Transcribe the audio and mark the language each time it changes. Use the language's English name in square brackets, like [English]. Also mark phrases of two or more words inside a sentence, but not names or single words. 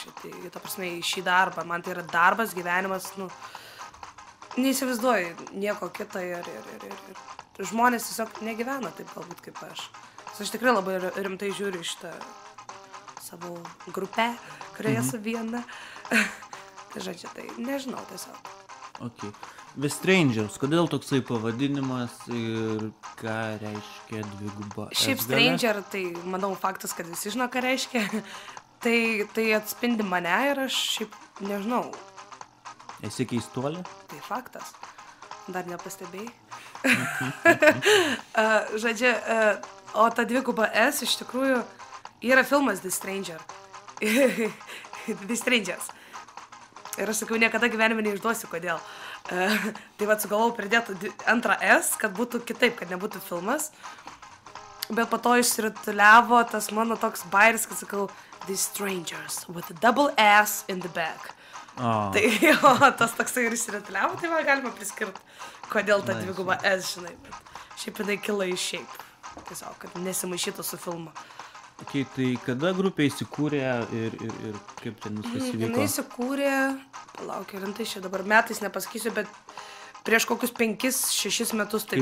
[Lithuanian] Tai, ta prasme, į šį darbą, man tai yra darbas, gyvenimas, neįsivaizduoju nieko kito ir žmonės tiesiog negyvena taip galbūt kaip aš. Aš tikrai labai rimtai žiūriu šitą savo grupę, kurioje esu viena. Tai žodžiu, tai nežinau tiesiog. Okay. The Strangers, kodėl toksai pavadinimas ir ką reiškia dviguba S Šiaip gale? Stranger, tai manau faktas, kad visi žino, ką reiškia. Tai atspindi mane ir aš šiaip nežinau. Esi keistuolė? Tai faktas. Dar nepastebėjai. Žodžiu, o ta dviguba S iš tikrųjų yra filmas The Stranger. The Strangers. Ir aš sakiau, niekada gyvenime neišduosiu, kodėl. Tai va, sugalvojau pridėti antrą S, kad būtų kitaip, kad nebūtų filmas. Bet po to išsirituliavo tas mano toks bairis, kad sakau, [English] The Strangers with a double S in the back. [Lithuanian] Oh. Tai jo, tas toksai ir išsirituliavo, tai man galima priskirti, kodėl ta dviguba S, žinai. Bet šiaip jinai kilo iš šiaip. Tiesiog, kad nesimaišytų su filmu. Okay, tai kada grupė įsikūrė ir kaip ten viskas įvyko? Jinai įsikūrė, palauk, rintai čia dabar metais nepasakysiu, bet prieš kokius 5-6 metus taip